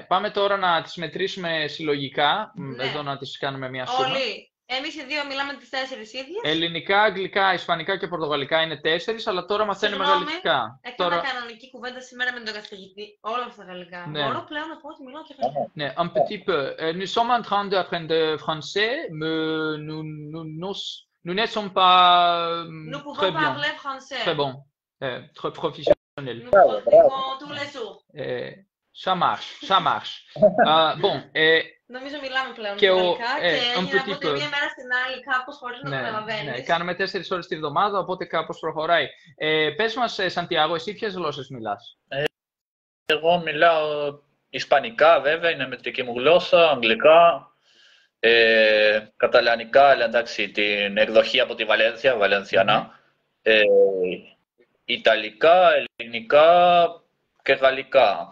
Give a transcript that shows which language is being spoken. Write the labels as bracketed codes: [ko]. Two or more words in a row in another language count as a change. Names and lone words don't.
[el] Πάμε τώρα να τις μετρήσουμε συλλογικά. Ναι. Εδώ να τις κάνουμε μια σούμα. Όλοι. Εμείς οι δύο μιλάμε τις 4 ίδιες. Ελληνικά, αγγλικά, ισπανικά και πορτογαλικά είναι 4, αλλά τώρα μαθαίνουμε γαλλικά. Έκανα κανονική κουβέντα σήμερα με τον καθηγητή. Όλα στα γαλλικά. Ναι. Μπορώ πλέον να πω ότι μιλάω και γαλλικά. Ναι, [fr] un petit peu. Nous sommes en train d'apprendre français, mais nous ne sommes pas Nous pouvons très bien. parler français. Très bon. Très professionnel. Nous pratiquons tous les jours. Ça marche, ça marche. Bon, [el] νομίζω μιλάμε πλέον και γαλλικά και έγινε από petit τη peu. μία μέρα στην άλλη κάπως χωρίς να το καταλαβαίνεις. Ναι, κάνουμε 4 ώρες τη βδομάδα, οπότε κάπως προχωράει. Πες μας, Σαντιάγο, εσύ ποιες γλώσσες μιλάς? Εγώ μιλάω ισπανικά, βέβαια, είναι μετρική μου γλώσσα, αγγλικά, καταλανικά, αλλά εντάξει, την εκδοχή από τη Βαλένθια, βαλενθιανά, ιταλικά, ελληνικά και γαλλικά.